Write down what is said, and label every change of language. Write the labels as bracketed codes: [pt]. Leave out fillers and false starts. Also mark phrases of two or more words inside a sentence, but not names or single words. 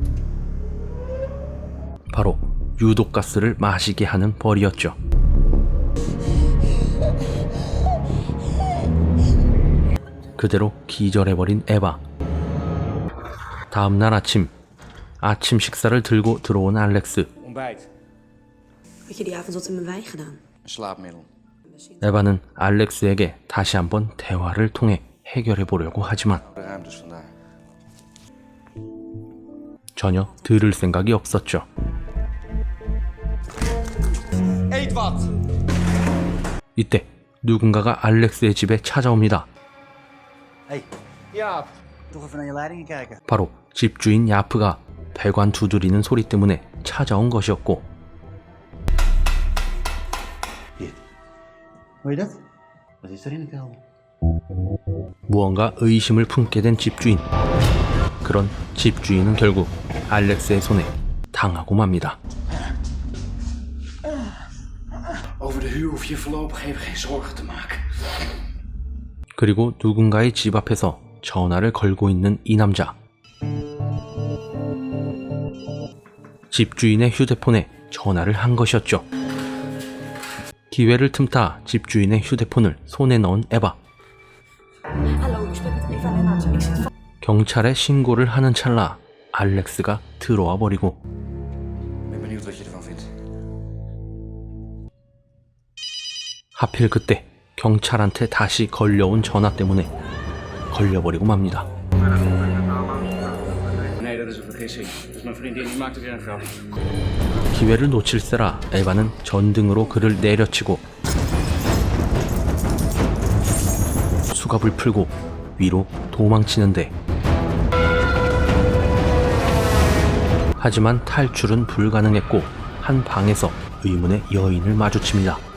[ko] 바로 유독가스를 마시게 하는 벌이었죠. 그대로 기절해버린 에바. 다음날 아침 식사를 들고 들어온 알렉스. [nl] Ontbijt. Had je die avond wat in mijn wijn gedaan? Een slaapmiddel. [ko] 에바는 알렉스에게 다시 한번 대화를 통해 해결해 보려고 하지만 [nl] De ruimtes vandaag. [ko] 전혀 들을 생각이 없었죠. [nl] Eet wat! [ko] 이때 누군가가 알렉스의 집에 찾아옵니다. [nl] Hey, Ja, toch even naar je leidingen kijken. [ko] 바로 집주인 야프가 배관 두드리는 소리 때문에 찾아온 것이었고 [nl] Hier. Hoor je dat? Wat is er in de kelder? [ko] 무언가 의심을 품게 된 집주인. 그런 집주인은 결국 알렉스의 손에 당하고 맙니다. [nl] over de huur hoef je voorlopig even geen zorgen te maken. [ko] 그리고 누군가의 집 앞에서 전화를 걸고 있는 이 남자. 집주인의 휴대폰에 전화를 한 것이었죠. 기회를 틈타 집주인의 휴대폰을 손에 넣은 에바. [nl] Hallo, u spreekt met Eva Lennart. Ik zit [ko] 경찰에 신고를 하는 찰나 알렉스가 들어와 버리고 [nl] Ik ben benieuwd wat je ervan vindt. [ko] 하필 그때 경찰한테 다시 걸려온 전화 때문에 걸려버리고 맙니다. [nl] Nee, dat is een vergissing. Dat is mijn vriendin, die maakte weer een grap. [ko] 기회를 놓칠세라 에바는 전등으로 그를 내려치고 수갑을 풀고 위로 도망치는데 하지만 탈출은 불가능했고 한 방에서 의문의 여인을 마주칩니다.